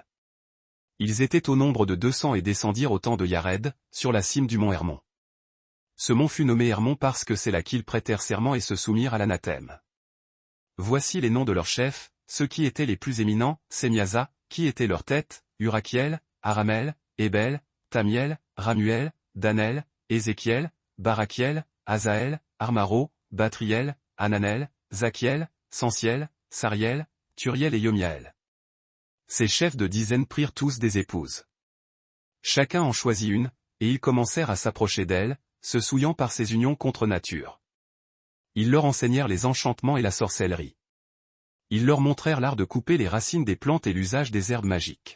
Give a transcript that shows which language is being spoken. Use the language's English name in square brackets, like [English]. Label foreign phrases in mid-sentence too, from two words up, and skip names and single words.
[French] Ils étaient au nombre de 200 et descendirent au temps de Yared, sur la cime du mont Hermon. Ce mont fut nommé Hermon parce que c'est là qu'ils prêtèrent serment et se soumirent à l'anathème. Voici les noms de leurs chefs, ceux qui étaient les plus éminents, Semyaza, qui était leur tête, Urakiel, Aramel, Ébel, Tamiel, Ramuel, Danel, Ézéchiel, Barakiel, Azaël, Armaro, Batriel, Ananel, Zakiel, Sensiel, Sariel, Turiel et Yomiael. Ces chefs de dizaines prirent tous des épouses. Chacun en choisit une, et ils commencèrent à s'approcher d'elle, se souillant par ces unions contre nature. Ils leur enseignèrent les enchantements et la sorcellerie. Ils leur montrèrent l'art de couper les racines des plantes et l'usage des herbes magiques.